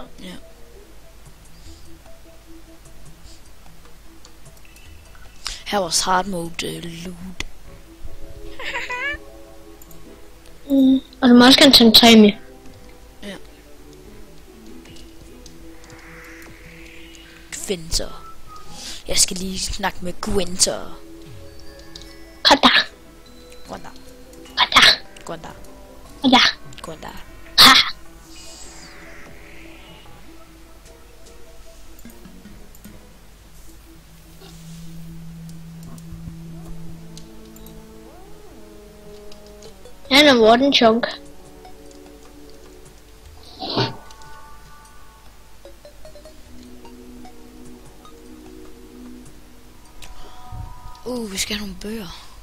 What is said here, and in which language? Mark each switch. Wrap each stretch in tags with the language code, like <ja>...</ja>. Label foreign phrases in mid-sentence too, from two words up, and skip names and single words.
<da>Ja. Her var</da> <en>hard mode loot.</en> <da>Og du må også gerne tage en træ med. Ja. Gwenter. Jeg skal lige snakke med Gwenter. Kata. Gwenter. Kata. Gwenter. Kata. Gwenter. Ha. Han er Warden Chunk. Vi skal have nogle bøger.</da>